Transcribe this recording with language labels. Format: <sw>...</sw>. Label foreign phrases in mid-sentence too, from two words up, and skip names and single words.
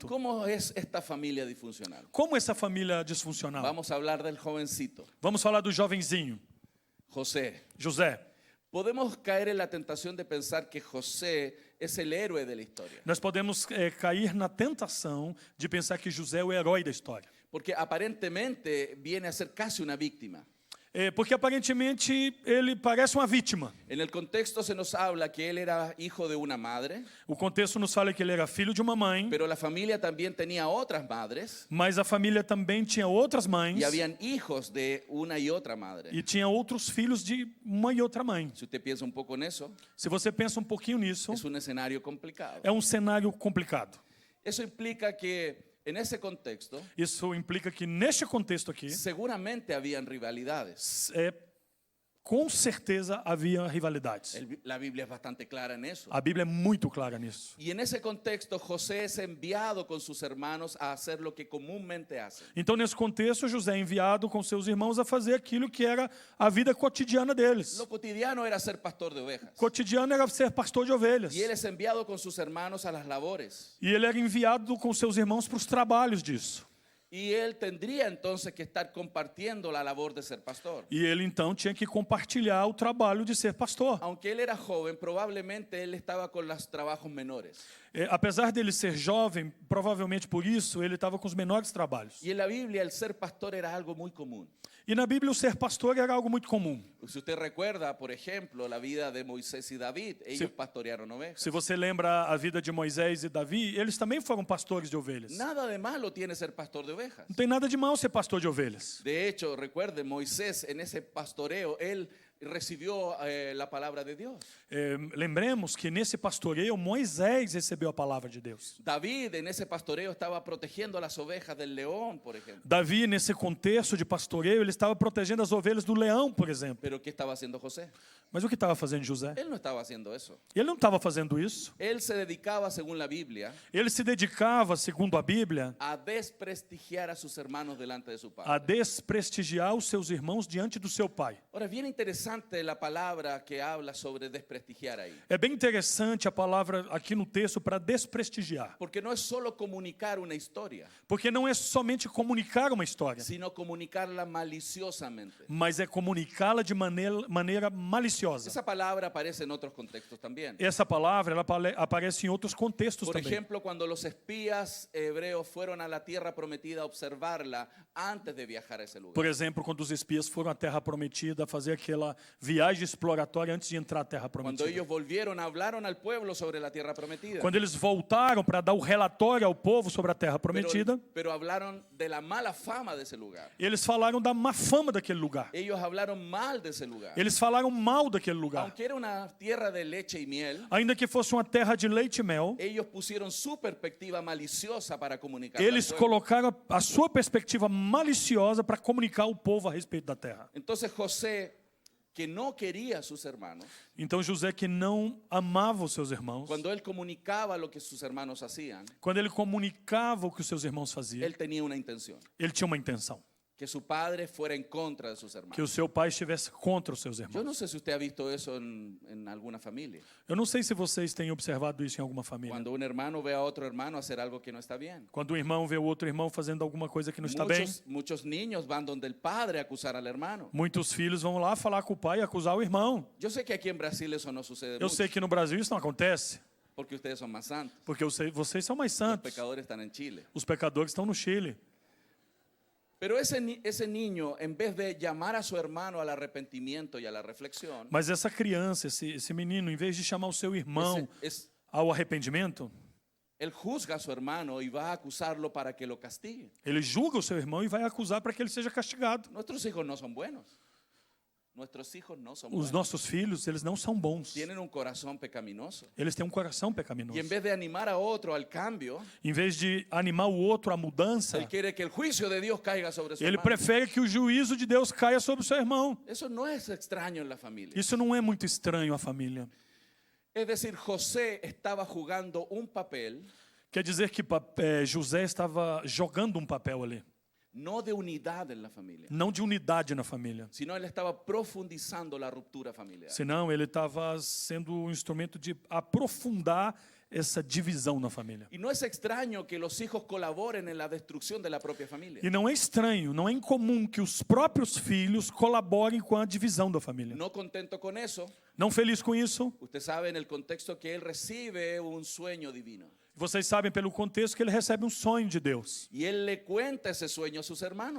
<es>¿Cómo es esta familia disfuncional?</es> <pt>Como essa família disfuncional?</pt> <es>Vamos a hablar del jovencito,</es> <pt>Vamos falar do jovenzinho,</pt> <es>José.</es> <pt>José.</pt> <es>Podemos caer en la tentación de pensar que José es el héroe de la historia,</es> <pt>Nós podemos cair na tentação de pensar que José é o herói da história.</pt> <es>porque aparentemente viene a ser casi una víctima.</es> <pt>Porque aparentemente ele parece uma vítima.</pt> <es>En el contexto se nos habla que él era hijo de una madre,</es> <pt>O contexto nos fala que ele era filho de uma mãe,</pt> <es>pero la familia también tenía otras madres</es> <pt>mas a família também tinha outras mães</pt> <es>y habían hijos de una y otra madre.</es> <pt>e tinha outros filhos de uma e outra mãe.</pt> <es>Si usted piensa un poco en eso,</es> <pt>Se você pensa um pouquinho nisso,</pt> <es>es un escenario complicado.</es> <pt>é um cenário complicado.</pt> <es>Eso implica que en ese contexto</es> <pt>Isso implica que neste contexto aqui,</pt> <es>seguramente habían rivalidades.</es> <pt>com certeza havia rivalidades.</pt> <es>La Biblia es bastante clara en eso.</es> <pt>A Bíblia é muito clara nisso.</pt> <es>Y en ese contexto José es enviado con sus hermanos a hacer lo que comúnmente hacen.</es> <pt>Então, nesse contexto, José é enviado com seus irmãos a fazer aquilo que era a vida cotidiana deles.</pt> <es>Lo cotidiano era ser pastor de ovejas.</es> <pt>Cotidiano era ser pastor de ovelhas.</pt> <es>Y él es enviado con sus hermanos a las labores.</es> <pt>E ele era enviado com seus irmãos para os trabalhos disso.</pt> <es>Y él tendría entonces que estar compartiendo la labor de ser pastor.</es> <pt>E ele então tinha que compartilhar o trabalho de ser pastor.</pt> <es>Aunque él era joven, probablemente él estaba con los trabajos menores.</es> <pt>Apesar dele ser jovem, provavelmente por isso, ele estava com os menores trabalhos.</pt> <es>Y en la Biblia el ser pastor era algo muy común.</es> <pt>E na Bíblia o ser pastor era algo muito comum.</pt> <es>Si usted recuerda, por ejemplo, la vida de Moisés y David, ellos pastorearon ovejas.</es> <pt>Se você lembra a vida de Moisés e Davi, eles também foram pastores de ovelhas.</pt> <es>Nada de malo tiene ser pastor de ovejas.</es> <pt>Não tem nada de mal ser pastor de ovelhas.</pt> <es>De hecho, recuerde, Moisés en ese pastoreo, él recibió la palabra de Dios.</es> <pt>Lembremos que nesse pastoreio Moisés recebeu a palavra de Deus.</pt> <es>David en ese pastoreo estaba protegiendo las ovejas del león, por ejemplo.</es> <pt>Davi, nesse contexto de pastoreio, ele estava protegendo as ovelhas do leão, por exemplo.</pt> <es>Pero ¿qué estaba haciendo José?</es> <pt>Mas o que estava fazendo José?</pt> <es>Él no estaba haciendo eso.</es> <pt>Ele não estava fazendo isso.</pt> <es>Él se dedicaba, según la Biblia,</es> <pt>Ele se dedicava, segundo a Bíblia,</pt> <es>a desprestigiar a sus hermanos delante de su</es> <pt>a</pt> <es>padre.</es> <pt>desprestigiar os seus irmãos diante do seu pai.</pt> <es>Ahora, es bien interesante la palabra que habla sobre desprestigiar ahí.</es> <pt>É bem interessante a palavra aqui no texto para desprestigiar.</pt> <es>Porque no es solo comunicar una historia,</es> <pt>Porque não é somente comunicar uma história,</pt> <es>sino comunicarla maliciosamente.</es> <pt>mas é comunicá-la de maneira maliciosa.</pt> <es>Esa palabra aparece en otros contextos también.</es> <pt>Essa palavra ela aparece em outros contextos</pt> <es>Por</es> <pt>também.</pt> <es>ejemplo, cuando los espías hebreos fueron a la tierra prometida a observarla antes de viajar a ese lugar.</es> <pt>Por exemplo, quando os espias foram à Terra Prometida fazer aquela viagem exploratória antes de entrar à Terra</pt> <es>Cuando</es> <pt>Prometida.</pt> <es>ellos volvieron, hablaron al pueblo sobre la tierra prometida.</es> <pt>Quando eles voltaram para dar o relatório ao povo sobre a Terra Prometida,</pt> <es>Pero hablaron de la mala fama de ese lugar.</es> <pt>eles falaram da má fama daquele lugar.</pt> <es>Ellos hablaron mal de ese lugar.</es> <pt>Eles falaram mal daquele lugar.</pt> <es>Aunque era una tierra de leche y miel,</es> <pt>Ainda que fosse uma terra de leite e mel,</pt> <es>ellos pusieron su perspectiva maliciosa para comunicar.</es> <pt>eles colocaram a sua perspectiva maliciosa para comunicar ao povo a respeito da terra.</pt> <es>Entonces José, que no quería a sus hermanos,</es> <pt>Então José, que não amava os seus irmãos,</pt> <es>cuando él comunicaba lo que sus hermanos hacían,</es> <pt>quando ele comunicava o que os seus irmãos faziam,</pt> <es>él tenía una intención:</es> <pt>ele tinha uma intenção,</pt> <es>que su padre fuera en contra de sus</es> <pt>que</pt> <es>hermanos.</es> <pt>o seu pai estivesse contra os seus</pt> <es>Yo</es> <pt>irmãos.</pt> <es>no sé si usted ha visto eso en alguna familia.</es> <pt>Eu não sei se vocês têm observado isso em alguma família.</pt> <es>Cuando un hermano ve a otro hermano hacer algo que no está bien.</es> <pt>Quando um irmão vê o outro irmão fazendo alguma coisa que não está bem,</pt> <es>Muchos niños van donde el padre a acusar al hermano.</es> <pt>muitos filhos vão lá falar com o pai e acusar o irmão.</pt> <es>Yo sé que aquí en Brasil eso no sucede</es> <pt>Eu</pt> <es>mucho,</es> <pt>sei que no Brasil isso não acontece,</pt> <es>porque ustedes son más santos.</es> <pt>porque eu sei, vocês são mais</pt> <es>Los</es> <pt>santos.</pt> <es>pecadores están en Chile.</es> <pt>Os pecadores estão no Chile.</pt> <es>Pero ese niño, en vez de llamar a su hermano al arrepentimiento y a la reflexión,</es> <pt>Mas essa criança, esse menino, em vez de chamar o seu irmão ao arrependimento,</pt> <es>él juzga a su hermano y va a acusarlo para que lo castigue.</es> <pt>ele julga o seu irmão e vai acusar para que ele seja castigado.</pt> <es>Nuestros hijos no son buenos. Nuestros hijos no son</es> <pt>Os</pt> <es>buenos.</es> <pt>nossos filhos, eles não são bons.</pt> <es>Tienen un corazón pecaminoso.</es> <pt>Eles têm um coração</pt> <es>Y</es> <pt>pecaminoso.</pt> <es>en vez de animar a otro al cambio,</es> <pt>Em vez de animar o outro à mudança,</pt> <es>él quiere que el juicio de Dios caiga sobre su</es> <pt>ele</pt> <es>hermano.</es> <pt>prefere que o juízo de Deus caia sobre o seu irmão.</pt> <es>Eso no es extraño en la familia.</es> <pt>Isso não é muito estranho à família.</pt> <es>Es decir, José estaba jugando un papel</es> <pt>Quer dizer que José estava jogando um papel ali,</pt> <es>no de unidad en la familia,</es> <pt>não de unidade na família.</pt> <es>sino él estaba profundizando la ruptura familiar.</es> <pt>Senão ele estava sendo um instrumento de aprofundar essa divisão na família.</pt> <es>Y no es extraño que los hijos colaboren en la destrucción de la propia familia.</es> <pt>E não é estranho, não é incomum que os próprios filhos colaborem com a divisão da família.</pt> <es>No contento con eso,</es> <pt>Não feliz com isso,</pt> <es>usted sabe en el contexto que él recibe un sueño divino.</es> <pt>vocês sabem pelo contexto que ele recebe um sonho de Deus.</pt> <es>Y él le cuenta ese sueño a sus hermanos.</es>